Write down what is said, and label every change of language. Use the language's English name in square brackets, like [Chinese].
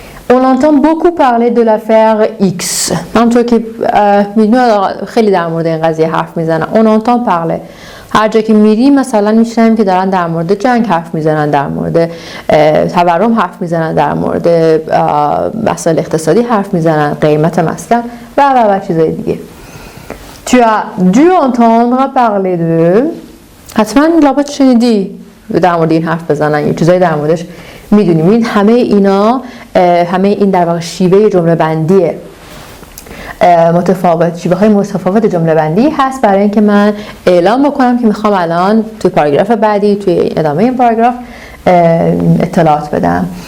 [French] On entend beaucoup parler de l'affaire X. [Persian] همونطور که میدونید خیلی در مورد این قضیه حرف میزنن. [French] On entend parler. [Persian] هر جا که میریم مثلا میشنویم که دارن در مورد جنگ حرف میزنن، در مورد تورم حرف میزنن، در مورد مسائل اقتصادی حرف میزنن، قیمت مسکن و چیزای دیگه. [French] Tu as dû entendre parler de. [Persian] حتما لابد شنیدی در مورد این حرف بزنن، یه چیزایی در موردش میدونیم. این همه اینا، همه این در واقع شیوه جمله بندیه متفاوت، شیوه های متفاوت جمله بندی هست برای اینکه من اعلام بکنم که میخوام الان توی پاراگراف بعدی، توی ادامه این پاراگراف اطلاعات بدم.